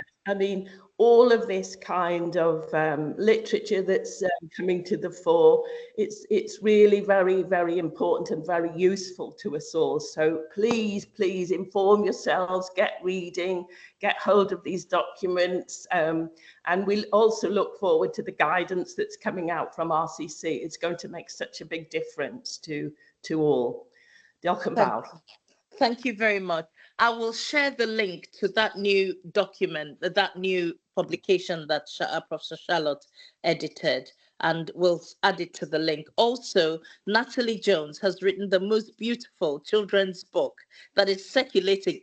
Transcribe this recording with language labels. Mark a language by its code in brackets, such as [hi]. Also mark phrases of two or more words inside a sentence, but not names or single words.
[en] I mean, all of this kind of literature that's coming to the fore, it's really very, very important and very useful to us all. So please, please inform yourselves, get reading, get hold of these documents, and we'll also look forward to the guidance that's coming out from RCC. It's going to make such a big difference to all. [cy] Diolch yn fawr. [en] Thank you very much. I will share the link to that new document, that new publication that Professor Charlotte edited, and we'll add it to the link. Also, Natalie Jones has written the most beautiful children's book that is circulating.